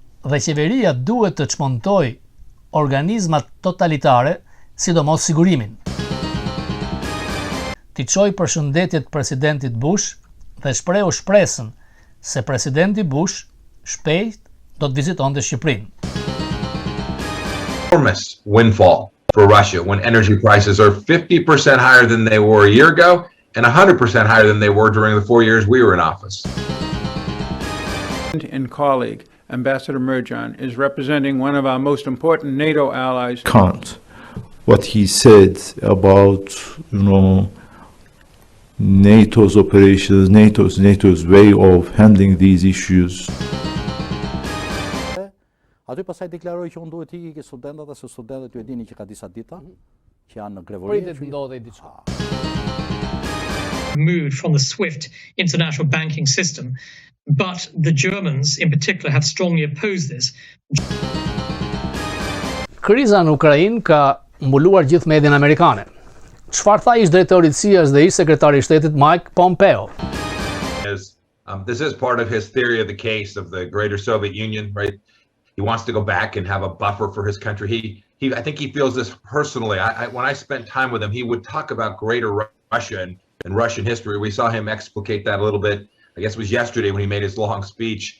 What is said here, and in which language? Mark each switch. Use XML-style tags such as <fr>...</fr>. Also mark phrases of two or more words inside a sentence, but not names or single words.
<sq>dhe qeveria duhet të çmontoj organizmat totalitare, sidomos sigurimin. T'i çoj përshëndetjet presidentit Bush dhe shprehu shpresën se presidenti Bush shpejt do të vizitonte Shqipërinë.</sq> <en>Enormous windfall for Russia when energy prices are 50% higher than they were a year ago and 100% higher than they were during the 4 years we were in office. And colleague, Ambassador Merjan, is representing one of our most important NATO allies. Can't. What he said about, NATO's operations, NATO's way of handling these issues.</en> <sq>Aty pastaj deklaroi që unë duhet ikë ke studentët, se studentët ju e dini që ka disa dita që janë në grevori.</sq> <en>Moved from the SWIFT international banking system, but the Germans in particular have strongly opposed this.</en> <sq>Kriza në Ukrainë ka mbuluar gjithë median amerikane. Çfarë tha ish drejtori i CIA-s dhe ish sekretari i shtetit Mike Pompeo?</sq> <en>This is part of his theory of the case of the greater Soviet Union, right? He wants to go back and have a buffer for his country. I think he feels this personally. When I spent time with him, he would talk about greater Russia and Russian history. We saw him explicate that a little bit. I guess it was yesterday when he made his long speech.</en>